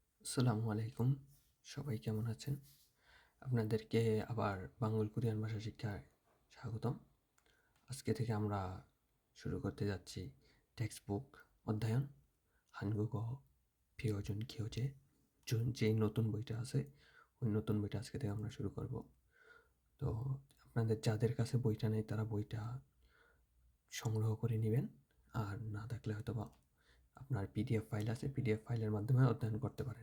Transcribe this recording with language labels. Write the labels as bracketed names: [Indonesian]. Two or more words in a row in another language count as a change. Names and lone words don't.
[Arabic] السلام عليكم. [Bangla] সবাই কেমন আছেন? আপনাদেরকে আবার বাংলা কোরিয়ান ভাষা শিক্ষায় স্বাগতম। আজকে থেকে আমরা শুরু করতে যাচ্ছি [English] text book [Bangla] অধ্যয়ন [Korean] 한국어 표준 교재 [Bangla] যেই নতুন বইটা আছে ওই নতুন বইটা আজকে থেকে আমরা শুরু করব। তো আপনাদের যাদের কাছে বইটা নেই তারা বইটা সংগ্রহ করে নেবেন, আর না থাকলে হয়তোবা আপনার [English] PDF file [Bangla] আছে, [English] PDF file [Bangla] মাধ্যমে অধ্যয়ন করতে পারেন।